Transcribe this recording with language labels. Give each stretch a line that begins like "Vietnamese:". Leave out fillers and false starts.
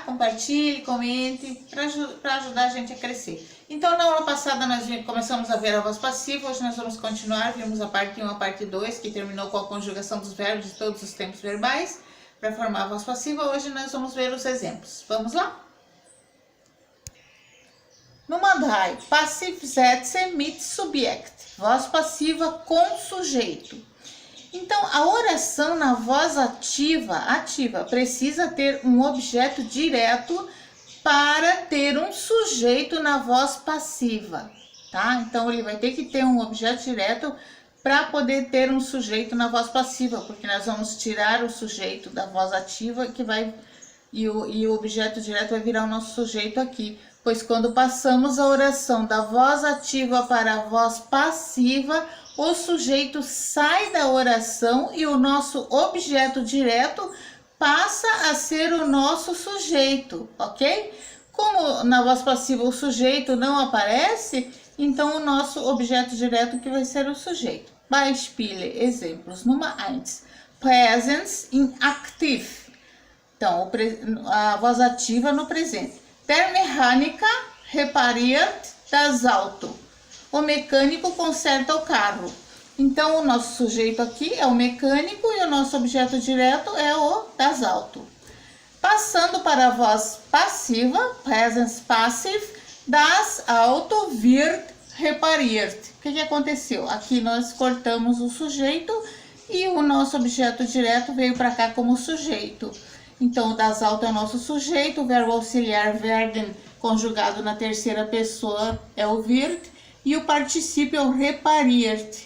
Portuguese: Compartilhe, comente, para ajudar a gente a crescer. Então, na aula passada nós começamos a ver a voz passiva, hoje nós vamos continuar, vimos a parte 1 a parte 2, que terminou com a conjugação dos verbos de todos os tempos verbais, para formar a voz passiva. Hoje nós vamos ver os exemplos. Vamos lá?
German: Nummer 3. Passivsätze mit Subjekt.
Portuguese: Voz passiva com sujeito. Então, a oração na voz ativa precisa ter um objeto direto para ter um sujeito na voz passiva, tá? Então, ele vai ter que ter um objeto direto para poder ter um sujeito na voz passiva, porque nós vamos tirar o sujeito da voz ativa e o objeto direto vai virar o nosso sujeito aqui. Pois quando passamos a oração da voz ativa para a voz passiva, o sujeito sai da oração e o nosso objeto direto passa a ser o nosso sujeito, ok? Como na voz passiva o sujeito não aparece, então o nosso objeto direto que vai ser o sujeito.
German: Beispiele, exemplos. Nummer 1. Präsens in Aktiv.
Portuguese: Então, a voz ativa no presente.
German: Der Mechaniker repariert das Auto.
Portuguese: O mecânico conserta o carro. Então, o nosso sujeito aqui é o mecânico e o nosso objeto direto é o das Auto. Passando para a voz passiva,
German: Präsens Passiv, das Auto wird repariert.
Portuguese: O que aconteceu? Aqui nós cortamos o sujeito e o nosso objeto direto veio para cá como sujeito. Então, o das Auto é o nosso sujeito, o verbo auxiliar werden, conjugado na terceira pessoa, é o wird, e o particípio é o repariert.